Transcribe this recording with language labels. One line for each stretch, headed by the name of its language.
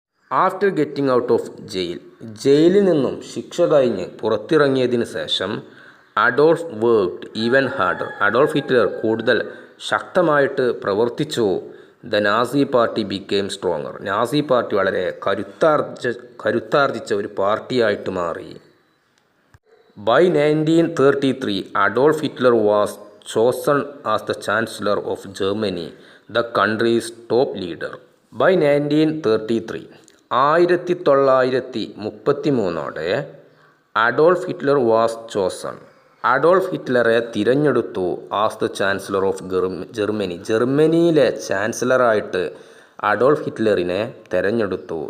English: after getting out of jail,
Malayalam: ജയിലിൽ നിന്നും ശിക്ഷ കഴിഞ്ഞ് പുറത്തിറങ്ങിയതിന് ശേഷം
English: Adolf worked even harder,
Malayalam: Adolf Hitler കൂടുതൽ ശക്തമായിട്ട് പ്രവർത്തിച്ചു.
English: the Nazi party became stronger,
Malayalam: Nazi party വളരെ കരുത്താർജിച്ച ഒരു പാർട്ടിയായിട്ട് മാറി.
English: By 1933 Adolf Hitler was chosen as the Chancellor of Germany, the country's top leader. By 1933 1933 Adolf Hitler was chosen,
Malayalam: Adolf ഹിറ്റ്ലറെ തിരഞ്ഞെടുത്തു
English: as the chancellor of Germany,
Malayalam: ജർമ്മനിയിലെ ചാൻസലറായിട്ട് Adolf ഹിറ്റ്ലറിനെ തിരഞ്ഞെടുത്തു.